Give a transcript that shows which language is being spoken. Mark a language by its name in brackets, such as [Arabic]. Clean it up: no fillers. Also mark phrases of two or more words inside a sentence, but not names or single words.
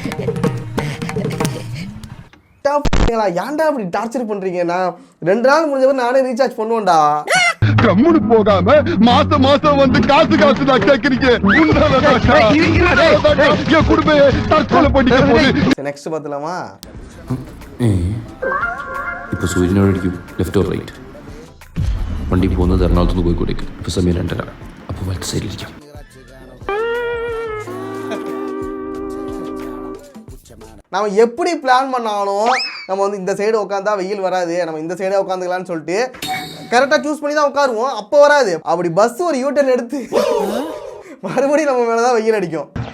[Tamil] ஏன்டா அப்படி டார்ச்சர் பண்றீங்க? நான் 2 நாள் முடிஞ்சவரை நானே ரீசார்ஜ் பண்ணுவேன்டா. கம்முனு போகாம மாசம் மாசம் வந்து காசு தான் கேக்குறீங்க. என் குடும்பமே தற்கொலை பண்ணிக்க போகுது. நெக்ஸ்ட் பார்த்தலாமா? [Malayalam] ഇപ്പോൾ സൂര്യനോടടിക്കും [English] left or right. [Malayalam] വണ്ടി പോകുന്നത് എറണാകുളത്ത് കോഴിക്കോടേക്ക്. ഇപ്പോൾ സമയം 2:30. അപ്പോൾ വലത്ത് സൈഡിലിരിക്കും. [Tamil] நம்ம எப்படி பிளான் பண்ணாலும் நம்ம வந்து இந்த சைடு உட்காந்தா வெயில் வராது, நம்ம இந்த சைடே உட்காந்துக்கலாம்னு சொல்லிட்டு கரெக்டாக சூஸ் பண்ணி தான் உட்காருவோம். அப்போ வராது. அப்படி பஸ் ஒரு யூட்டர்ன் எடுத்து மறுபடியும் நம்ம மேலே தான் வெயில் அடிக்கும்.